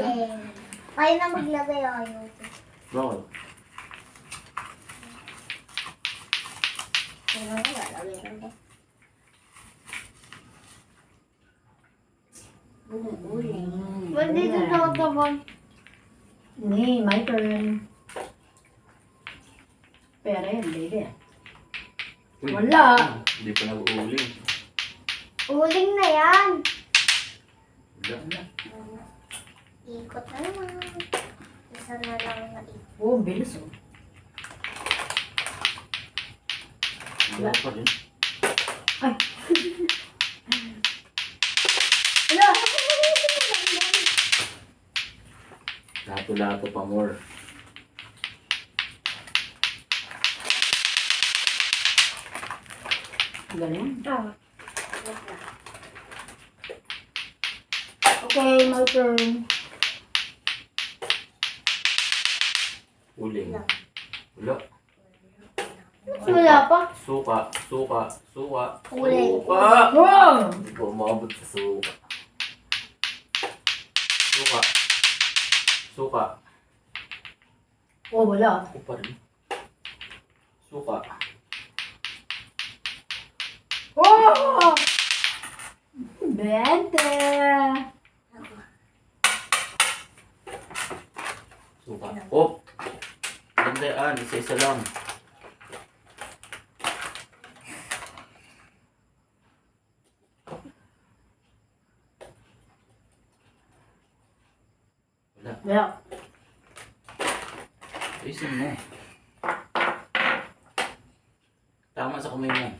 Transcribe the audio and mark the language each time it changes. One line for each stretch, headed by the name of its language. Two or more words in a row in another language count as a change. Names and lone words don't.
Filipino: Kayo na maglagay ayaw. Bakit? Kaya na lalagay ko. Uling. Ba't dito nakatabon? Ni,
English: my turn.
Filipino: Pera yan, baby. Uy, Wala. Hindi pa nag-uuling. Uling na yan. Wala. Ikot na naman. Isa na lang na ikot. Oh, bilis oh. Wala pa rin. Ay. Wala. Lato-lato pa more. Galing. Ah.
English: Okay, my turn.
Filipino: Uling. Wala. Wala pa. Suka. Suka. Suka. Uling. Suka! Wow! Hindi ko umabot sa suka. Suka. Suka. Oh, wala. Ako pa rin. Suka. Oh! 20! Suka. Oh! Tandaan, isa-isa lang. Wala. Wala. Ayusin mo. Tama sa kamay mo.